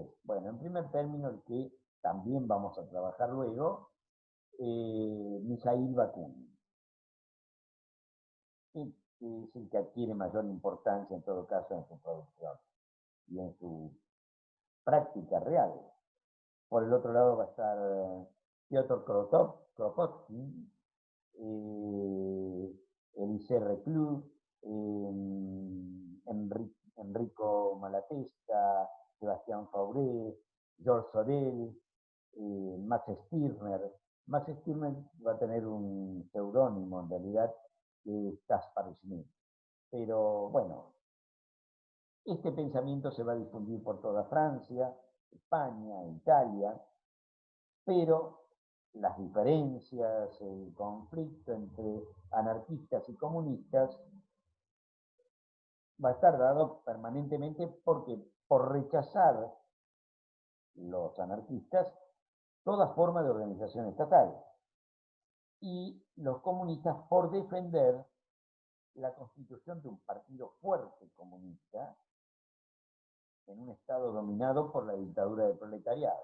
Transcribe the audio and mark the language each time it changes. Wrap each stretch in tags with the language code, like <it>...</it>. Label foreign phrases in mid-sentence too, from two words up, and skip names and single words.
<es>Bueno, en primer término, el que también vamos a trabajar luego, Mijaíl Bakunin, que es el que adquiere mayor importancia en todo caso en su producción y en su práctica real. Por el otro lado va a estar Piotr Kropotkin, Elisée Reclus, Enrico Malatesta, Sebastián Fauré, Georges Sorel, Max Stirner. Max Stirner va a tener un seudónimo en realidad, que es Caspar Schmidt. Pero bueno, este pensamiento se va a difundir por toda Francia, España, Italia, pero las diferencias, el conflicto entre anarquistas y comunistas va a estar dado permanentemente porque por rechazar los anarquistas toda forma de organización estatal y los comunistas por defender la constitución de un partido fuerte comunista en un estado dominado por la dictadura del proletariado.</es>